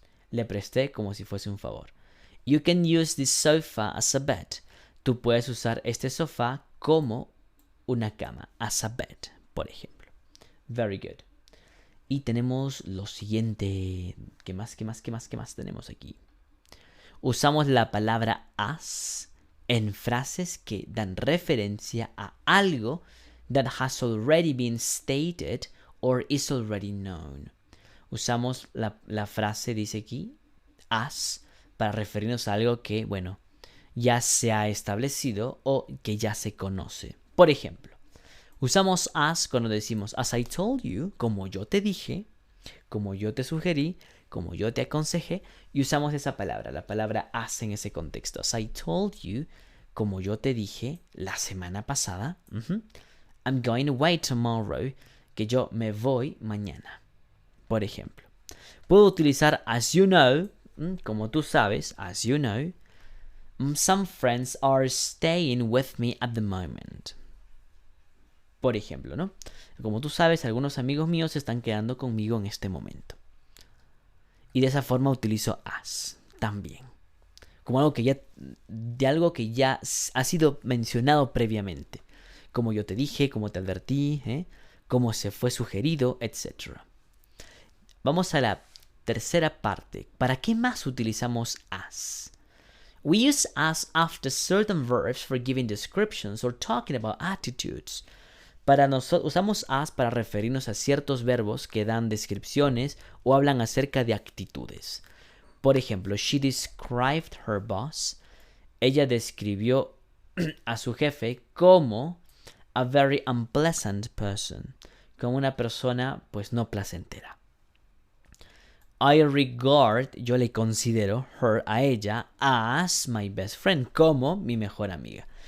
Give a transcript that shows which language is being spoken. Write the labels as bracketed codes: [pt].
[es] Le presté como si fuese un favor. [en] You can use this sofa as a bed. [es] Tú puedes usar este sofá como una cama, [en] as a bed, [es] por ejemplo. [en] Very good. [es] Y tenemos lo siguiente. ¿Qué más tenemos aquí? Usamos la palabra as en frases que dan referencia a algo [en] that has already been stated or is already known. [es] Usamos la frase, dice aquí, as, para referirnos a algo que, bueno, ya se ha establecido o que ya se conoce. Por ejemplo, usamos as cuando decimos [en] as I told you, [es] como yo te dije, como yo te sugerí, como yo te aconsejé, y usamos esa palabra, la palabra as en ese contexto. [en] As I told you, [es] como yo te dije la semana pasada. [en] I'm going away tomorrow, [es] que yo me voy mañana. Por ejemplo, puedo utilizar [en] as you know, [es] como tú sabes, as you know. [en] Some friends are staying with me at the moment. [es] Por ejemplo, ¿no? Como tú sabes, algunos amigos míos se están quedando conmigo en este momento. Y de esa forma utilizo as también. Como algo que ya ha sido mencionado previamente. Como yo te dije, como te advertí, como se fue sugerido, etc. Vamos a la tercera parte. ¿Para qué más utilizamos as? [en] We use as after certain verbs for giving descriptions or talking about attitudes. [es] Usamos as para referirnos a ciertos verbos que dan descripciones o hablan acerca de actitudes. Por ejemplo, [en] she described her boss. [es] Ella describió a su jefe como [en] a very unpleasant person, [es] como una persona pues no placentera. [en] I regard, [es] yo le considero [en] her, [es] a ella, [en] as my best friend, [es] como mi mejor amiga.